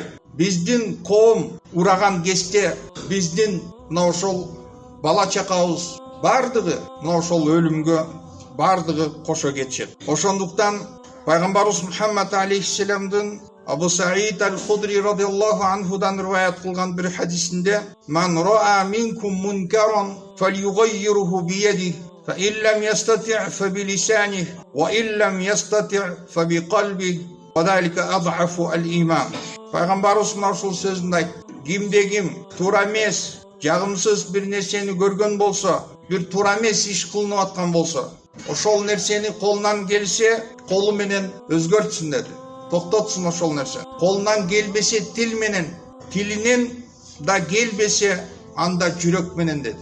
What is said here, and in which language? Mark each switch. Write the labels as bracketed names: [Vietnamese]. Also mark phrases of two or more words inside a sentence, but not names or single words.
[Kyrgyz] Биздин коом ураган кезде биздин мына ошол бала чакабыз бардыгы мына ошол өлүмгө бардыгы кошо кетишет. Ошондуктан Пайгамбарыбыз Мухаммад алейхиссаламдын Абу Саид аль-Худри радиаллаху анхудан риваят кылган бир хадисинде: [Arabic] "من رأى منكم منكرا فليغيره بيده, فإن لم يستطع فبلسانه، وإن لم يستطع فبقلبه، وذلك أضعف الإيمان." [Kyrgyz] Пайгамбарыбыз мына ушул сөзүндө айтты: кимде-ким туура эмес, жагымсыз бир нерсени көргөн болсо, бир туура эмес иш кылынып аткан болсо, ошол нерсени колунан келсе, колу менен өзгөртсүн деди. Токтотсун ошол нерсе. Колунан келбесе тил менен, тилинен да келбесе анда жүрөк менен деди.